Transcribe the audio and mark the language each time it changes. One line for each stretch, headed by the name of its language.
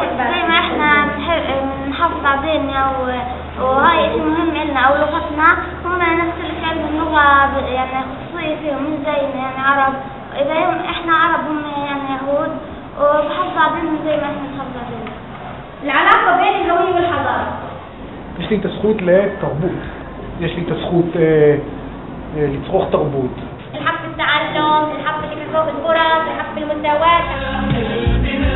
Arabic: زي ما احنا نحافظ على ديننا وهاي شيء مهم لنا او لغتنا، هم نفس الشيء عندهم اللغة يعني خصوصية فيهم مش زينا يعني عرب. اذا احنا عرب هم يعني يهود وبحافظوا على دينهم زي ما احنا نحافظ على ديننا. العلاقة بين الهوية والحضارة.
Hebrew: יש לי את הזכות לתרבות, יש לי את הזכות לצרוך תרבות.
Arabic: الحق في التعلم، الحق في تكافؤ الفرص، الحق في المساواة.